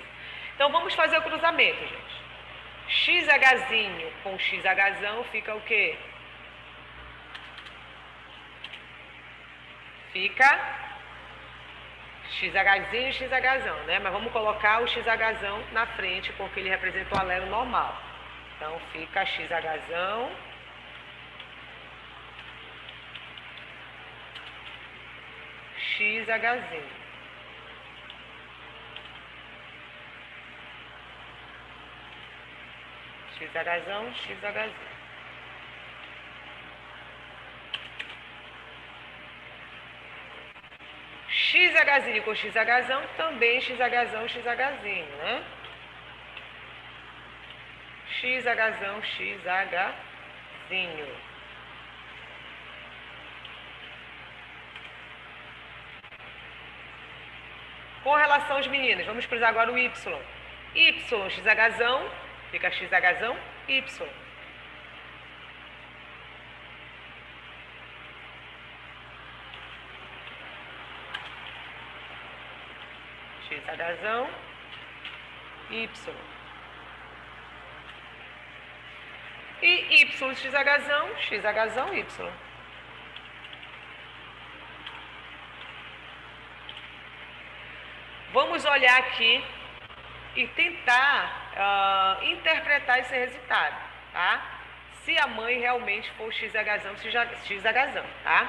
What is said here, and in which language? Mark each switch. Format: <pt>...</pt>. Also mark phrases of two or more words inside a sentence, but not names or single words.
<pt>Então vamos fazer o cruzamento, gente. XHzinho com XHzão fica o quê? Fica XHzinho e XHzão, né? Mas vamos colocar o XHzão na frente porque ele representa o alelo normal. Então fica XHzão, XHzinho. XHzão, XHzinho. XHzinho com XHzão, também XHzão, XHzinho, né? XHzão, XHzinho. Com relação aos meninos, vamos cruzar agora o Y. Y, XHzão, fica XHzão, Y. XHzão, Y. E Y, XHzão, XHzão, Y. Vamos olhar aqui e tentar interpretar esse resultado, tá? Se a mãe realmente for XHzão, XHzão, tá?</pt>